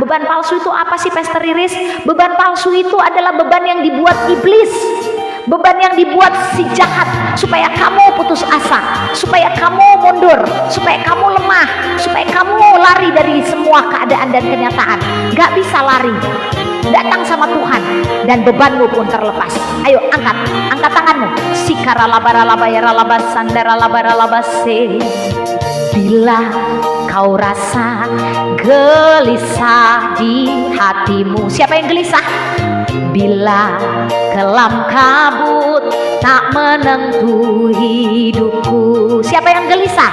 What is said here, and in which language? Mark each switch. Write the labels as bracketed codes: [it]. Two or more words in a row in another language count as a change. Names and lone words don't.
[id] Beban palsu itu apa sih Pastor Iris? Beban palsu itu adalah beban yang dibuat iblis, beban yang dibuat si jahat, supaya kamu putus asa, supaya kamu mundur, supaya kamu lemah, supaya kamu lari dari semua keadaan dan kenyataan. Gak bisa lari, datang sama Tuhan dan bebanmu pun terlepas. Ayo angkat tanganmu. Sikara labara labayara labasandara labara labase. Bila kau rasa gelisah di hatimu, siapa yang gelisah? Bila kelam kabut tak menentu hidupku, siapa yang gelisah?